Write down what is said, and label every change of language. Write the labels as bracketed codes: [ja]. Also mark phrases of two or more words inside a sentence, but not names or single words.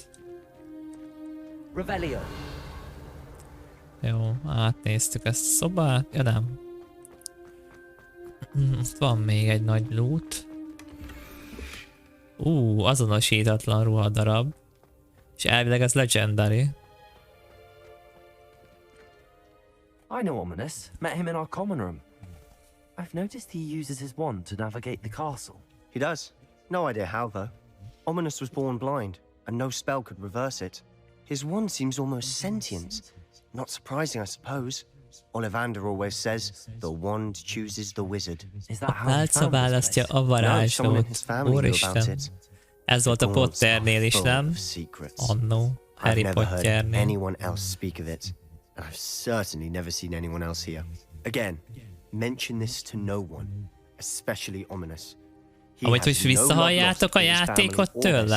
[hu] Revelio. Jó, átnéztük ezt a szobát. Ja nem. Van még egy nagy loot. Azonosítatlan ruhadarab. És elvileg ez legendary. [en] I know Ominous. Met him in our common room. I've noticed he uses his wand to navigate the castle. He does. No idea how, though. Ominous was born blind, and no spell could reverse it. His wand seems almost sentient. Not surprising, I suppose. Ollivander always says, the wand chooses the wizard. Is that how he [hu] Álca [en] found this [hu] választja [en] place? [hu] a [en] No, someone in his [hu] varázslót. [en] family knew about [hu] Úristen. [en] it. [hu] Ez volt a [en] The Gaunts are [hu] Potternél is, [en] full [hu] nem? [en] of secrets. [hu] Annó. [en] I've [hu] Harry [en] never heard [hu] Potternél. [en] anyone else speak of it, and I've certainly never seen anyone else here. Again, mention this to no one, especially Ominous. He [hu] Amúgy, [en] has [hu] hogy [en] no love [hu] visszahalljátok [en] lost [hu] a [en] for his family [hu] játékot [en] or their [hu] tőlem?